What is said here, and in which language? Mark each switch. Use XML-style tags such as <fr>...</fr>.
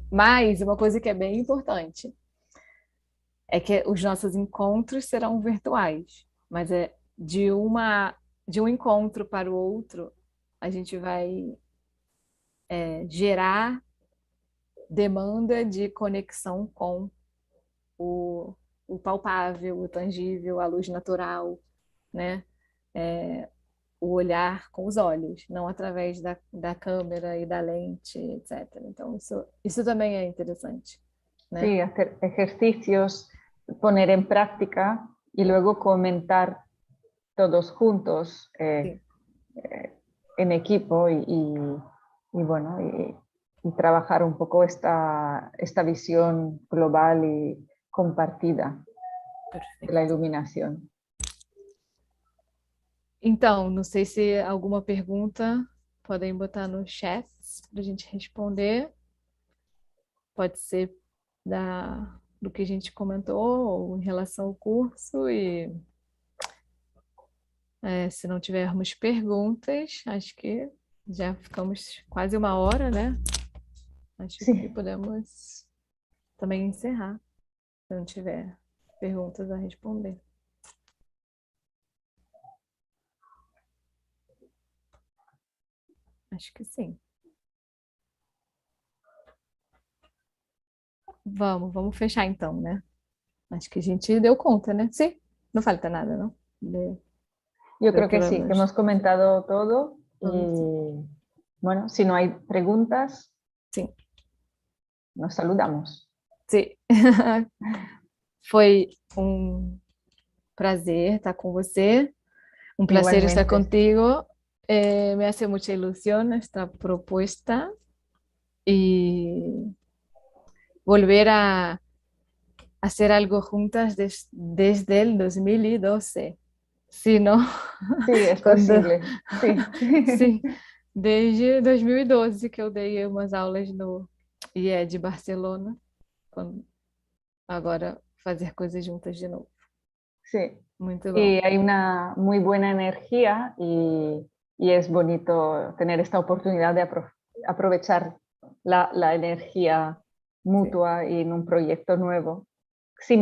<pt>Mas uma coisa que é bem importante é que os nossos encontros serão virtuais, mas de um encontro para o outro, a gente vai gerar demanda de conexão com o, o palpável, o tangível, a luz natural, né? O olhar com os olhos, não através da câmera e da lente, etc. Então, isso também é interessante, né?</pt> <es>Sí, hacer ejercicios, poner en práctica y luego comentar todos juntos en equipo y bueno, y trabajar un poco esta visión global y compartida de la iluminación.</es> <pt>Então, não sei se alguma pergunta podem botar no chat para a gente responder. Pode ser do que a gente comentou ou em relação ao curso. E se não tivermos perguntas, acho que já ficamos quase uma hora, né? Acho que podemos também encerrar, se não tiver perguntas a responder. Acho que sim. Vamos fechar então, né? Acho que a gente deu conta, né? Sim, não falta nada, não?</pt> <es>Yo creo que sí, que hemos comentado todo y bueno, si no hay preguntas,</es> <pt>sim.</pt> <es>nos saludamos.</es> <pt>Sim. Foi um prazer estar com você,</pt> <es>un placer estar contigo. Me hace mucha ilusión esta propuesta y volver a hacer algo juntas desde el 2012. Sí, ¿no? Sí, es</es> <pt>Quando,</pt> <es>posible. Sí.</es> <pt>sim, desde 2012 que eu dei umas aulas no IE de Barcelona. Agora fazer coisas juntas de novo.</pt> <es>Sí.</es> <pt>Muito bom.</pt> <es>Y hay una muy buena energía y es bonito tener esta oportunidad de aprovechar la energía</es> <pt>Sim,</pt> <es>mutua y en un proyecto nuevo, sin</es>